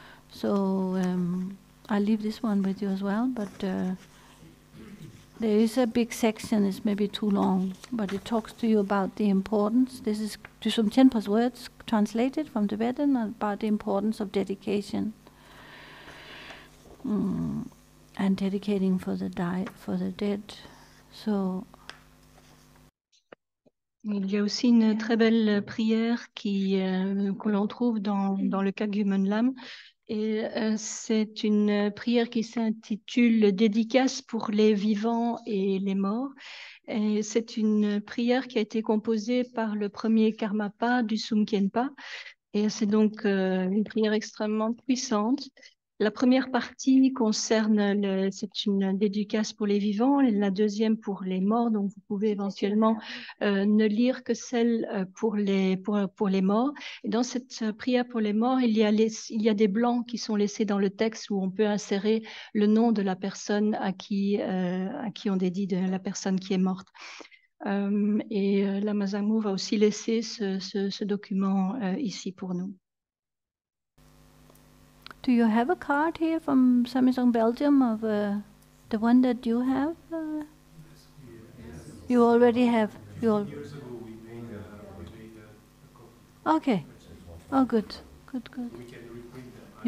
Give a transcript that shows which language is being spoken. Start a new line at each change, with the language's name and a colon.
English: So I'll leave this one with you as well, but there is a big section, it's maybe too long, but it talks to you about the importance. This is Dusum Tienpa's words translated from Tibetan about the importance of dedication. And dedicating for the dead. So,
French: il y a aussi une très belle prière que l'on trouve dans le Kagyuman Lam. Et c'est une prière qui s'intitule Dédicace pour les vivants et les morts. Et c'est une prière qui a été composée par le premier Karmapa du Sumkhenpa. Et c'est donc une prière extrêmement puissante. La première partie concerne, c'est une dédicace pour les vivants, la deuxième pour les morts, donc vous pouvez éventuellement ne lire que celle pour les morts. Et dans cette prière pour les morts, il y a des blancs qui sont laissés dans le texte où on peut insérer le nom de la personne à qui on dédie la personne qui est morte. Et Lama Zangmo va aussi laisser ce document ici pour nous.
English: do you have a card here from Samsung Belgium of the one that you have? You already have. Years ago we made a copy. Okay. Oh, good. Good. We can reprint them. I